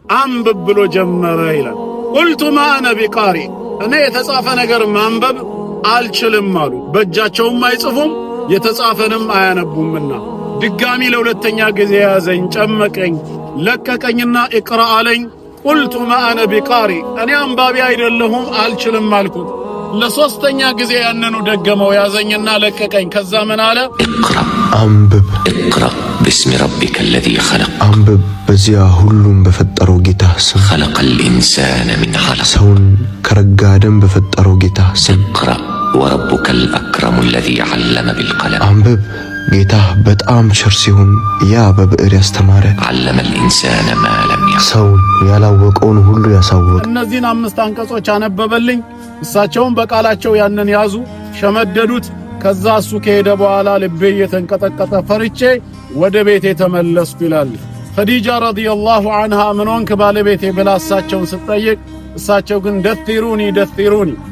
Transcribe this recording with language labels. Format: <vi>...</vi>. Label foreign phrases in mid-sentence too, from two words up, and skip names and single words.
<am>አንብብ ብሎ ጀመረ ይላል።</am> <ar>قلت ما أنا بقارئ</ar> <am>እኔ የተጻፈ ነገር ማንበብ አልችልም አሉ። በእጃቸውም አይጽፉም የተጻፈንም አያነቡምና ድጋሚ ለሁለተኛ ጊዜ ያዘኝ፣ ጨመቀኝ፣ ለቀቀኝና ኢቅራ አለኝ።</am> <ar>قلت ما أنا بقارئ</ar> <am>እኔ አንባቢ አይደለሁም አልችልም አልኩት። ለሶስተኛ ጊዜ ያንኑ ደገመው፣ ያዘኝና ለቀቀኝ። ከዛ ምን አለ? አንብብ</am> <ar>اقرأ باسم ربك الذي خلق</ar> <am>አንብብ በዚያ ሁሉም በፈጠረው ጌታ ስም</am> <ar>خلق الإنسان من علق</ar> <am>ሰውን ከረጋ ደም በፈጠረው ጌታ ስም</am> <ar>اقرأ وربك الأكرم الذي علم بالقلم</ar> <am>አንብብ ጌታ በጣም ቸር ሲሆን ያ በብዕር ያስተማረ</am> <ar>علم الإنسان ما لم يعلم</ar> <am>ሰውን ያላወቀውን ሁሉ ያሳወቀ። እነዚህን 5 አንቀጾች አነበበልኝ። እሳቸውም በቃላቸው ያንን ያዙ፣ ሸመደዱት። ከዛ እሱ ከሄደ በኋላ ልቤ እየተንቀጠቀጠ ፈርቼ ወደ ቤቴ ተመለስኩ ይላል። ኸዲጃ</am> <ar>رضي الله عنها</ar> <am>ምን ሆንክ ባለቤቴ ብላ እሳቸውን ስትጠይቅ እሳቸው ግን ደፊሩኒ</am>